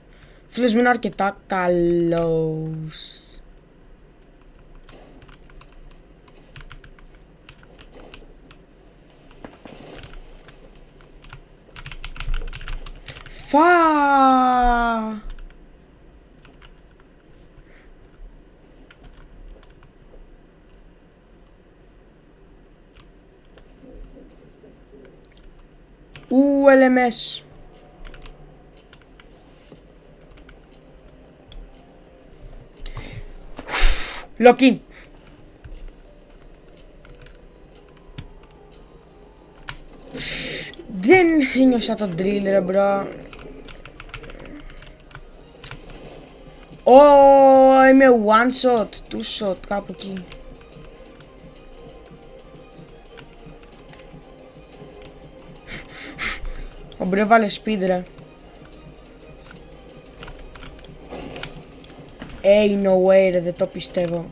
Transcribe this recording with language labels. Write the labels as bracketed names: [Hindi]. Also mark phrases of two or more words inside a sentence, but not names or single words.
[Greek] Φίλος μου είναι αρκετά καλός. Φα! LMS. Lock-in. Δεν ένιωσα το drill ρε μπρο. [English] Είμαι one shot, two shot, [Greek] κάπου εκεί. Ο μπρο βάλε speed ρε. [English] Ain't no way [Greek] ρε, δεν το πιστεύω.